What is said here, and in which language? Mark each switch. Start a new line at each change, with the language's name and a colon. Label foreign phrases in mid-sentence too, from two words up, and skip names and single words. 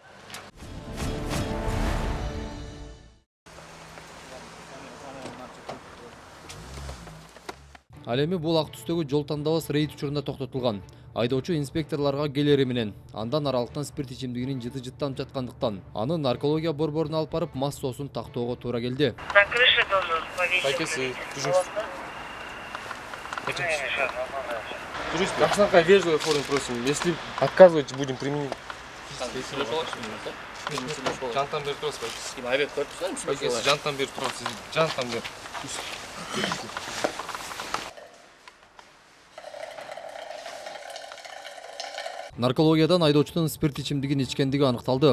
Kyrgyz: Ал эми бул ак түстөгү жол тандабас рейд учурунда токтотулган. Айдоочу инспекторлорго келери менен андан аралыктан спирт ичимдигинин жыты-жыттанып жаткандыктан аны наркология борборуна алып барып мас соосун тактоого туура келди.
Russian: На крыше должен повесить. Как вежливой форме просим. Если отказываете, будем применить.
Kyrgyz: Жантан бери турасыз. Жантан бери турасыз. Жантан бери. Наркологиядан айдоочунун спирт ичимдигин ичкендиги аныкталды.